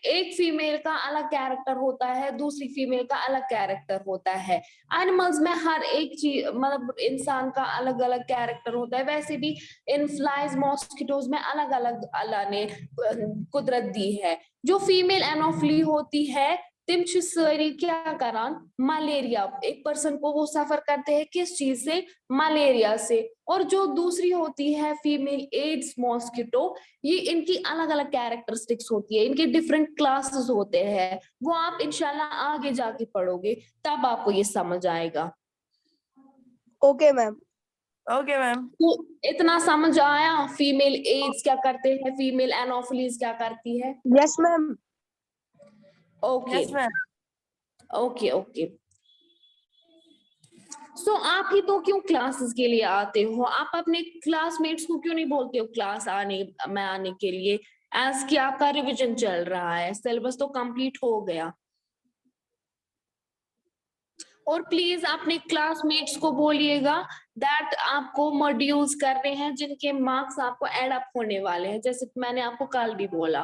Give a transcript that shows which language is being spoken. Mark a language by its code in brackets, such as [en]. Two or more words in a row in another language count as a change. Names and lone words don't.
[hi] एक फीमेल का अलग कैरेक्टर होता है, दूसरी फीमेल का अलग कैरेक्टर होता है। एनिमल्स में हर एक चीज मतलब इंसान का अलग अलग कैरेक्टर होता है, वैसे भी इन [en] flies mosquitoes [hi] में अलग अलग अल्लाह ने कुदरत दी है। जो फीमेल एनोफिली होती है [ks] تِم چھِ ساری کیاہ کران [hi] मलेरिया, एक पर्सन को वो सफर करते हैं किस चीज से? मलेरिया से। और जो दूसरी होती है [en] female Aedes mosquito, [hi] ये इनकी अलग अलग कैरेक्टरिस्टिक्स होती है, इनके [en] different classes [hi] होते हैं। वो आप इंशाल्लाह आगे जाके पढ़ोगे तब आपको ये समझ आएगा। [en] OK ma'am. Okay, ma'am. [hi] तो इतना समझ आया [en] female Aedes [hi] क्या करते हैं, [en] female Anopheles [hi] क्या करती है? [en] yes ma'am. ओके Yes, ma'am. OK OK. [hi] सो आप ही तो क्यों क्लासेस के लिए आते हो? आप अपने क्लासमेट्स को क्यों नहीं बोलते हो क्लास आने के लिए? एज कि आपका रिवीजन चल रहा है, सिलेबस तो कंप्लीट हो गया। और प्लीज अपने क्लासमेट्स को बोलिएगा दैट आपको मॉड्यूल्स करने हैं जिनके मार्क्स आपको [en] add up [hi] होने वाले हैं, जैसे मैंने आपको कल भी बोला।